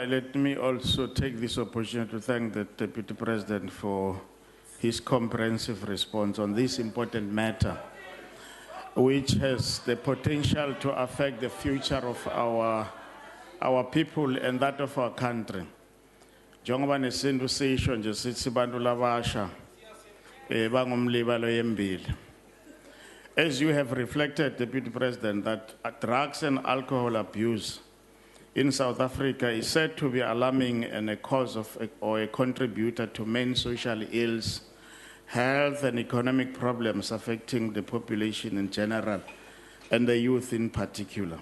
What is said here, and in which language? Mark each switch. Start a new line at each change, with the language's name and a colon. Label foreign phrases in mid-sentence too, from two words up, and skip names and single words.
English: Let me also take this opportunity to thank the Deputy President for his comprehensive response on this important matter, which has the potential to affect the future of our people and that of our country.
Swati: Njengoba nesintu sisho nje sithi bantu labasha bangumlibalo yembili.
English: As you have reflected, Deputy President, that drugs and alcohol abuse in South Africa is said to be alarming and a cause of or a contributor to many social ills, health and economic problems affecting the population in general and the youth in particular.